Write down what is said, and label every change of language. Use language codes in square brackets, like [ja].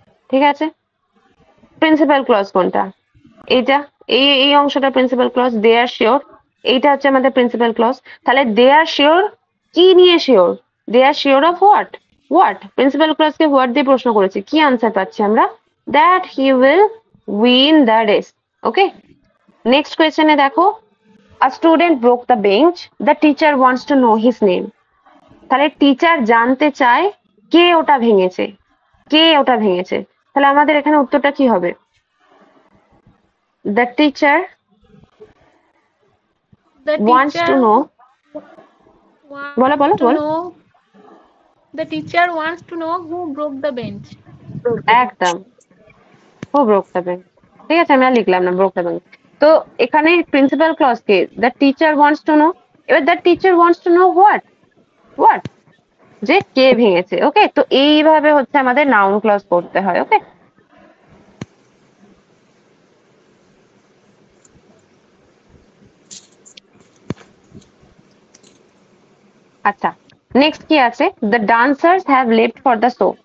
[bn] ঠিক আছে, principal clause কোনটা, এইটা, এই এই অংশটা প্রিন্সিপাল ক্লজ, [en] they are sure, [bn] এইটা হচ্ছে আমাদের প্রিন্সিপাল ক্লজ। তাহলে দে আর শিওর কি নিয়ে sure, [en] they are sure of what, [bn] what, principal ক্লজকে what দিয়ে প্রশ্ন করেছি, কি আনসার পাচ্ছি আমরা, [en] That he will win the race. Okay, next কোয়েশ্চেনে দেখো, a student broke the bench, the teacher wants to know his name। [bn] তাহলে টিচার জানতে চায় কে ওটা ভেঙেছে, কে ওটা ভেঙেছে। তাহলে আমাদের এখানে উত্তরটা কি হবে, [en] the teacher The wants teacher to know, [bn] বলো বলো [en] wants to [bn] বলো। [en] know. The teacher wants to know who broke the bench. একদম, who broke the bench। [bn] ঠিক আছে, আমি আর লিখলাম না [en] broke the bench। [bn] তো এখানে principal clause K, [en] the teacher wants to know। এবার the teacher wants to know what, what, [bn] যে কে ভেঙেছে। ওকে, তো এইভাবে হচ্ছে আমাদের নাউন ক্লজ করতে হয়। ওকে, আচ্ছা নেক্সট কি আছে, [en] The dancers have left for the show.